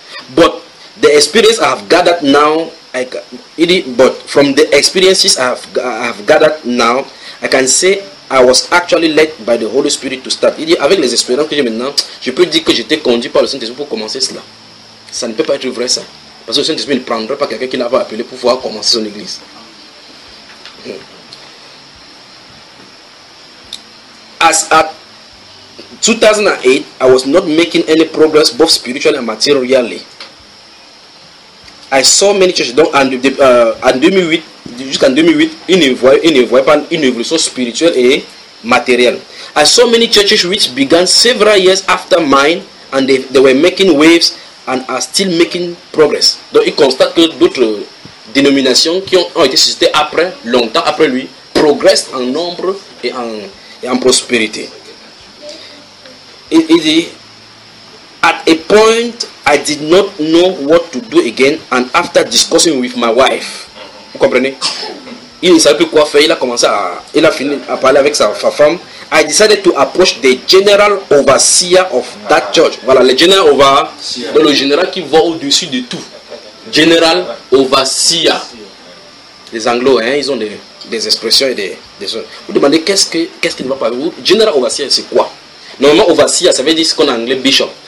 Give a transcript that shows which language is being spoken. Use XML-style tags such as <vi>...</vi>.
<en>But the experience I have gathered now, I can say I was actually led by the Holy Spirit to start.</en> <fr>Il dit, avec les expériences que j'ai maintenant, je peux dire que j'étais conduit par le Saint-Esprit pour commencer cela. Ça ne peut pas être vrai, ça. Parce que le Saint-Esprit ne prendra pas quelqu'un qui l'a pas appelé pour pouvoir commencer son église.</fr> <en>As at 2008, I was not making any progress both spiritually and materially. I saw many churches.</en> <fr>Donc, en 2008, jusqu'en 2008, ils ne voyaient pas une évolution spirituelle et matérielle.</fr> <en>I saw many churches which began several years after mine and they were making waves and are still making progress.</en> <fr>Donc, ils constatent que d'autres dénominations qui ont été suscitées après, longtemps après lui, progressent en nombre et en prospérité. Il dit,</fr> <en>at a point, I did not know what to do again, and after discussing with my wife,</en> <fr>vous comprenez? Il ne savait plus quoi faire, il a fini à parler avec sa femme.</fr> <en>I decided to approach the general overseer of that church.</en> <fr>Voilà, le general overseer, donc le général qui voit au-dessus de tout. General overseer. Les anglos, hein, ils ont des expressions et des choses. Vous demandez qu'est-ce qui ne va pas avec vous? General overseer, c'est quoi? Normalement, overseer, ça veut dire ce qu'on a en anglais, bishop.</fr>